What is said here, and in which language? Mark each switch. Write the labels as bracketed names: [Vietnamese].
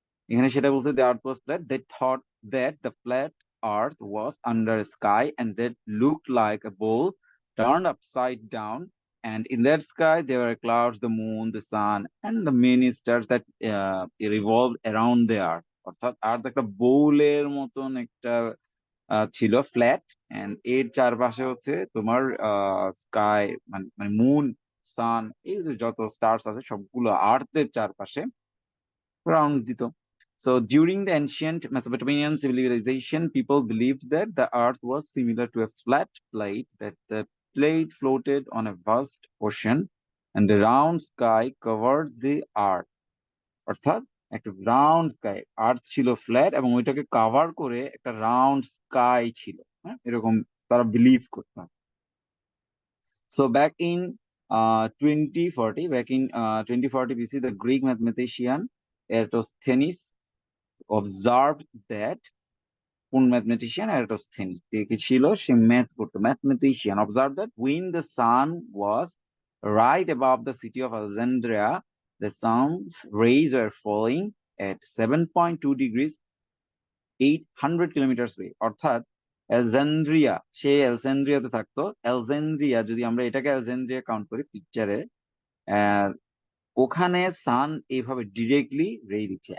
[Bangla] এখানে সেটা বলছে [English] The earth was flat, they thought that the flat earth was under sky and that looked like a ball turned upside down, and in that sky there were clouds, the moon, the sun, and the many stars that revolved around the earth. [Bangla] অর্থাৎ আর্থ একটা বোলের মতন একটা ছিল flat, and এর চারপাশে হচ্ছে তোমার স্কাই, মানে মুন, সান, এই যে যত স্টার্স আছে সবগুলো আর্থের চারপাশে রাউন্ড দিত। [English] So during the ancient Mesopotamian civilization, people believed that the earth was similar to a flat plate, that the plate floated on a vast ocean and the round sky covered the earth. [Bangla] অর্থাৎ একটা round sky, আর্থ ছিল flat এবং ওইটাকে cover করে একটা round sky ছিল। হ্যাঁ, এরকম তারা বিলিভ করতাম। [English] So back in 2040 BC, the Greek mathematician Eratosthenes observed that, [Bangla] কোন ম্যাথমেটিশিয়ান? এরাটোস্থেনিস। কি ছিল? সে ম্যাথ করতো, mathematician. [English] Observe that when the sun was right above the city of Alexandria, the sun's rays were falling at 7.2 degrees 800 kilometre way. [Bangla] অর্থাৎ Alexandria, সে আলেকজান্দ্রিয়াতে থাকতো। Alexandria, যদি আমরা এটাকে Alexandria count করি পিকচারে, আহ ওখানে সান এইভাবে ডিরেক্টলি রে দিচ্ছে।